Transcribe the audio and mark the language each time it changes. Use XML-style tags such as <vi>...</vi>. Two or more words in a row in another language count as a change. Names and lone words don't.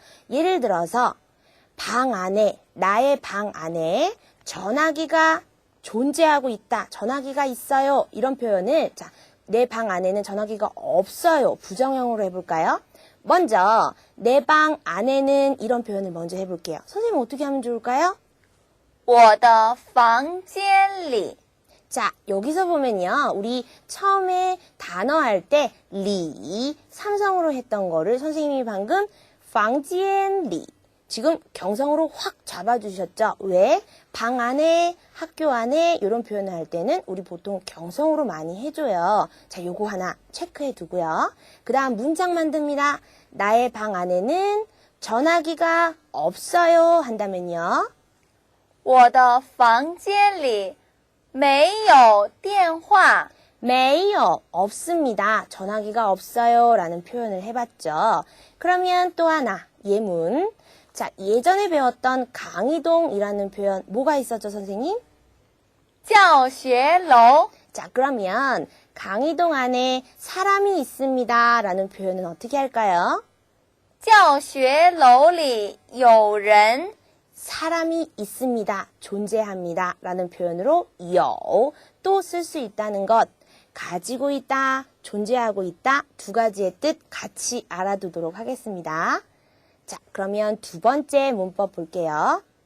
<ko>예를 들어서 방 안에, 나의 방 안에 전화기가 존재하고 있다, 전화기가 있어요. 이런 표현을 자, 내 방 안에는 전화기가 없어요. 부정형으로 해볼까요? 먼저 내 방 안에는 이런 표현을 먼저 해볼게요. 선생님 어떻게 하면 좋을까요?</ko> <zh>我的房间里</zh> <ko>자, 여기서 보면요. 우리 처음에 단어 할 때 리, 삼성으로 했던 거를 선생님이 방금</ko> <zh>房间里</zh> <ko>지금 경성으로 확 잡아주셨죠? 왜? 방 안에, 학교 안에 이런 표현을 할 때는 우리 보통 경성으로 많이 해줘요. 자, 요거 하나 체크해 두고요. 그 다음 문장 만듭니다. 나의 방 안에는 전화기가 없어요 한다면요.</ko> <zh>我的房间里没有电话没有,</zh> <ko>없습니다. 전화기가 없어요 라는 표현을 해봤죠. 그러면 또 하나, 예문. 자, 예전에 배웠던 강의동이라는 표현 뭐가 있었죠, 선생님?</ko> <zh>教学楼</zh> <ko>자, 그러면 강의동 안에 사람이 있습니다 라는 표현은 어떻게 할까요?</ko> <zh>教学楼里有人</zh> <ko>사람이 있습니다, 존재합니다 라는 표현으로 요, 또 쓸 수 있다는 것, 가지고 있다, 존재하고 있다 두 가지의 뜻 같이 알아두도록 하겠습니다. 자, 그러면 두 번째 문법 볼게요.</ko>